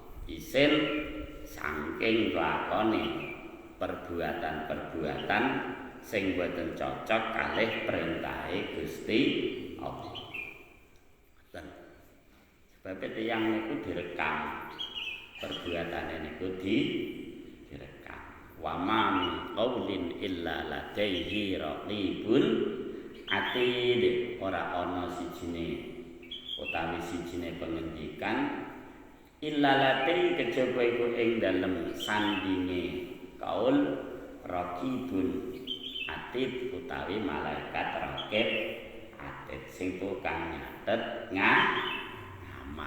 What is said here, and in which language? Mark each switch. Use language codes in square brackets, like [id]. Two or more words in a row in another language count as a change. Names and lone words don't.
[jv] Isin saking lakone perbuatan-perbuatan sing boten cocok kalih perintahe Gusti Allah. Sebab tiyang niku direkam perbuatane niku direkam. [ar] وما من قول إلا لديه رقيب عتيد. [jv] Ora ana sijine utawi sijine pengendikan [ar] إلا لدي [jv] kejaba iku ing dalem sandinge kaul [ar] رقيب عتيد [jv] utawi malaikat raqib atid sing tukang nyatet ngamal.